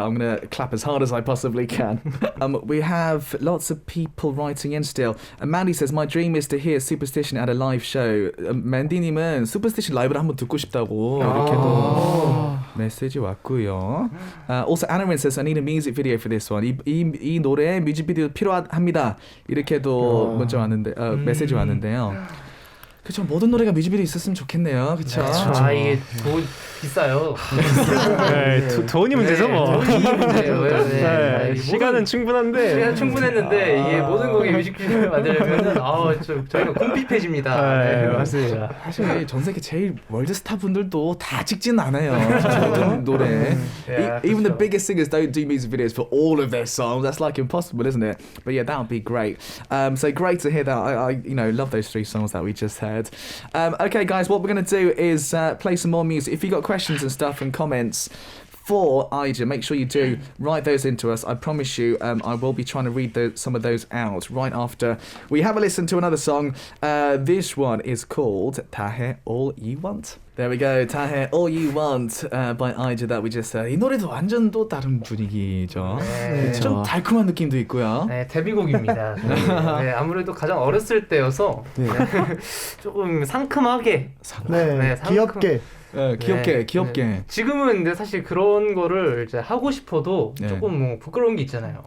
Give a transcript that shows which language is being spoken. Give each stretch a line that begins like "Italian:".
English: I'm gonna clap as hard as I possibly can. We have lots of people writing in still. Mandy says my dream is to hear Superstition at a live show.
Korean: 만디님은 Superstition 라이브를 한번 듣고 싶다고 이렇게도 메시지 왔고요.
English: Also Arirang says I need a music video for this one.
Korean: 이 노래 뮤직비디오 필요합니다. 이렇게도 문자 왔는데 메시지 왔는데요. 그렇죠. 모든 노래가 뮤직비디오 있었으면 좋겠네요. 그렇죠. 이게 돈 비싸요. 네, 돈이 문제죠 뭐. 돈이 문제예요. 네, 시간은 충분한데. 시간 충분했는데 이게 모든 곡의 뮤직비디오를 만들려면은 저희가 궁핍해집니다. 네, 맞습니다. 사실 전 세계 제일 월드스타 분들도 다 찍진 않아요. 모든 노래.
English: Even the biggest singers don't do music videos for all of their songs. That's like impossible, isn't it? But yeah, that would be great. So great to hear that. I love those 3 songs that we just heard. Okay, guys, what we're going to do is play some more music. If you got questions and stuff and comments for Ija, make sure you do write those into us. I promise you, I will be trying to read some of those out right after we have a listen to another song. This one is called 다해 All You Want. There we go, 다해 All You Want by Ija that we just heard.
Korean: 이 노래도 완전 또 다른 분위기죠. 네. 좀 달콤한 느낌도 있고요. 네, 데뷔곡입니다. 네, 아무래도 가장 어렸을 때여서 조금 상큼하게, 네, 귀엽게. 귀엽게. 지금은 근데 사실 그런 거를 이제 하고 싶어도 조금 뭐 부끄러운 게 있잖아요.